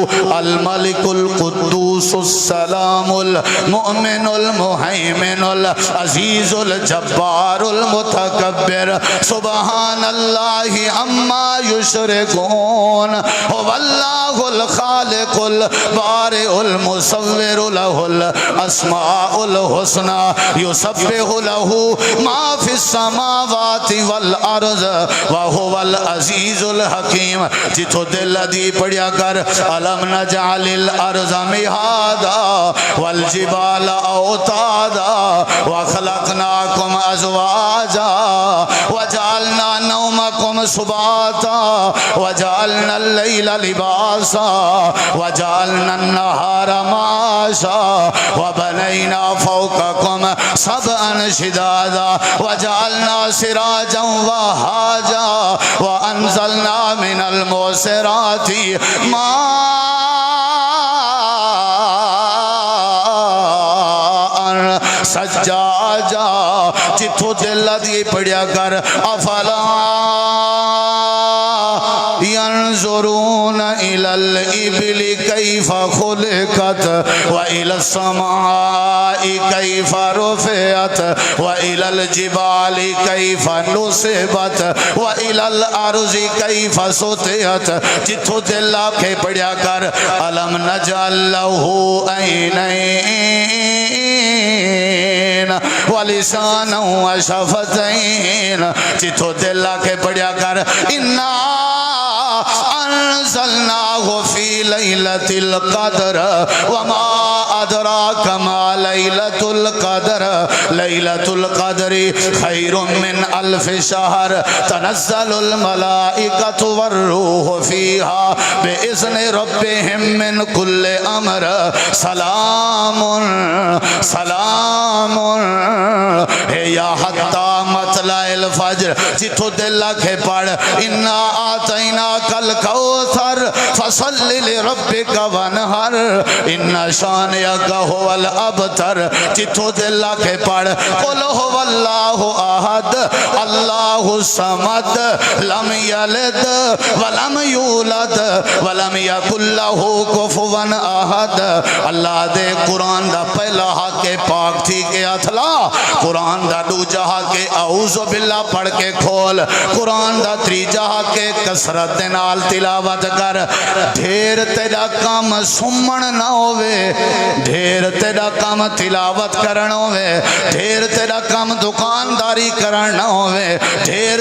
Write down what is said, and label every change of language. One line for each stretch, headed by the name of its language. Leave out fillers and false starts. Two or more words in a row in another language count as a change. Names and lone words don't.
Arabic: الملك القدوس السلام المؤمن المهيمن العزيز الجبار المتكبر سبحان الله عما يشركون هو الله الخالق البارئ المصور له الأسماء الحسنى يسبح له ما في السماوات والأرض وهو العزيز الحكيم
Punjabi: جتو دل دی پڑھیا کر
Arabic: ألم نجعل الأرض مهادا والجبال أوتادا وخلقناكم أزواجا وجعلنا نومكم سباتا وجعلنا الليل لباسا وجعلنا النهار معاشا وبنينا فوقكم سبعا شدادا وجعلنا سراجا وهاجا وأنزلنا من المعصرات ماء سجاجا
Punjabi: جتو دل دی پڑھیا کر
Arabic: افلا ينظرون إلى الإبل كيف خلقت وإلى السماء كيف رفعت وإلى الجبال كيف نصبت وإلى الأرض كيف سطحت
Punjabi: جتو دل کے پڑھیا کر
Arabic: ألم نجعل له عينين ولسانا وشفتين
Punjabi: جتو دل کے پڑھیا کر
Arabic: إنا أنزلناه في ليلة القدر وما أدراك ما ليلة القدر ليلة القدر خير من 1000 شهر تنزل الملائكة والروح فيها بإذن ربهم من كل أمر سلام سلام هي حتى مطلع الفجر
Punjabi: جتو دل کے پڑھ
Arabic: إنا آتيناك الكوثر فصل لربك وانحر إن شانئك هو الأبتر
Punjabi: جتو دل کے پڑھ
Arabic: قل هو الله أحد الله الصمد لم يلد ولم يولد ولم يكن له كفوا أحد
Punjabi: اللہ دے قرآن دا پہلا حق پاک تھی کہ اتلا قرآن دا دوجہ حق
Arabic: اعوذ باللہ
Punjabi: پڑھ کے کھول قرآن دا تریجہ حق کسرت نال تلاوت کر ڈھیر تیرا کام سمن نہ ہوئے ڈھیر تیرا کام تلاوت کرن ہوئے ڈھیر تیرا کام دکانداری کرن نہ ہوئے ڈھیر